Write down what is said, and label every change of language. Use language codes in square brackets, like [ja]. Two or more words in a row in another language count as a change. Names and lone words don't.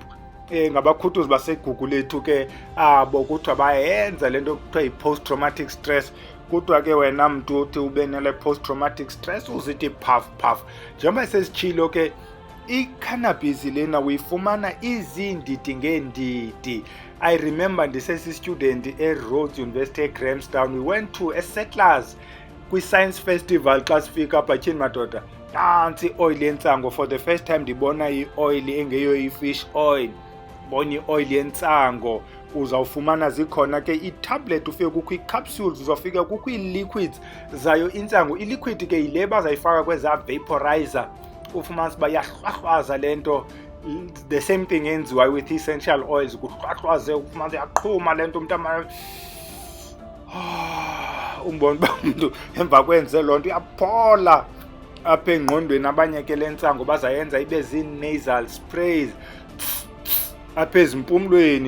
[xh] Ngabakhutuzi baseGugulethu ke abo, kuthiwa bayenza le nto kuthiwa yi- [en] post traumatic stress. [xh] Kuthiwa ke wena mntu uthi ube nale [en] post traumatic stress [xh] uzithi phaf. Njengoba sesitshilo ke, i-cannabis lena uyifumana izindidi ngeendidi. [en] I remember [xh] ndisesi-student eRhodes University eGrahamstown. [en] We went to a Settlers kwi-science festival. [xh] Xa sifika apha tyhini madoda, nantsi ioyile yentsango. [en] For the first time [xh] ndibona ioyile engeyo i-fish oil, bona ioyile yentsango. Uzawufumana zikhona ke ii-tablet, ufike kukho ii-capsules, uzawufika kukho ii-liquids zayo intsango. Iliquid ke yile bazayifaka kwezaa vaporizer, ufumanisa uba yahlwahlwaza le nto. [en] The same thing yenziwa with essential oils, [xh] kuhlwahlwaze, ufumanisa yaqhuma le nto, umntu umbona uba umntu emva kwenze loo nto uyaphola apha engqondweni. Abanye ke le ntsango bazayenza ibe zii-nasal sprays apha ezimpumlweni.